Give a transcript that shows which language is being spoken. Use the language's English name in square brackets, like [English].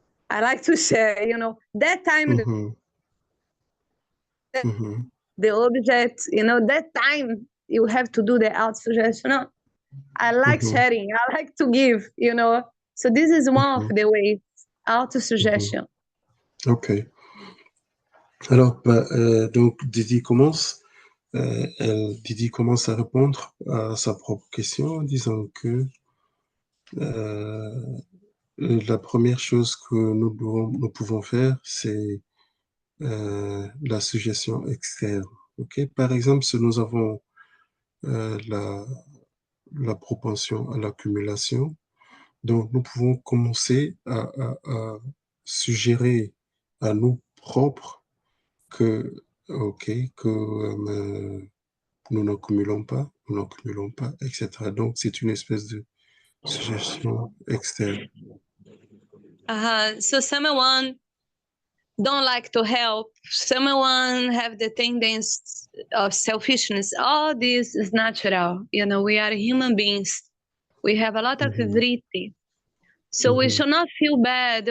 [English] I like to share, that time, the object, that time you have to do the auto-suggestion. No, I like sharing. I like to give, So this is one of the ways, auto-suggestion. [French] Ok. Alors, donc Didi commence. Didi commence à répondre à sa propre question en disant que la première chose que nous pouvons faire, c'est la suggestion externe. Ok. Par exemple, si nous avons la propension à l'accumulation, donc nous pouvons commencer à suggérer à nous propres que, ok, que nous n'accumulons pas, etc. Donc, c'est une espèce de suggestion externe. [English] So someone don't like to help, someone have the tendency of selfishness. All this is natural. We are human beings. We have a lot of vritti. So we should not feel bad.